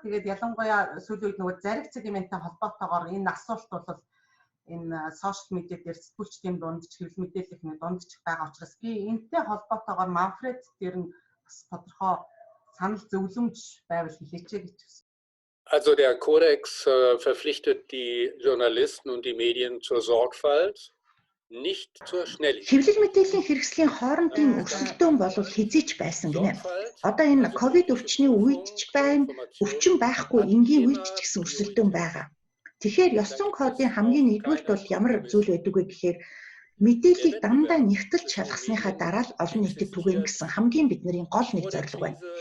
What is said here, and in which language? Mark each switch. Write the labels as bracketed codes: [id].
[mn] Тэгээд ялангуяа сүүлийн үед нөгөө зариг сегменттэй холбоотойгоор энэ асуулт бол энэ сошиал медиа дээр сэтгүүлчдийн дундч хэвлэл мэдээллийн дундч байгаа учраас би энэтэй холбоотойгоор Манфред дээр нь бас тодорхой санал зөвлөмж байвал хэлээч гэж байна. [de] Also der Kodex verpflichtet die Journalisten und die Medien zur Sorgfalt nicht zur Schnelligkeit. [mn] Хэвлэл мэдээллийн хэрэгслийн хоорондын өрсөлдөөн бол хязгаарч байсан гинэ. Одоо энэ ковид өвчний үед ч байна, өвчин байхгүй энгийн үед ч гэсэн өрсөлдөөн байгаа. Тэгэхээр ёс зүйн кодын хамгийн нэгдүгээрт бол ямар зүйл байдаг вэ гэхээр мэдээллийг дандаа нэгтэлж шалгасныхаа дараа л олон нийтэд түгээх гэсэн хамгийн бидний гол нэг зорилго байна.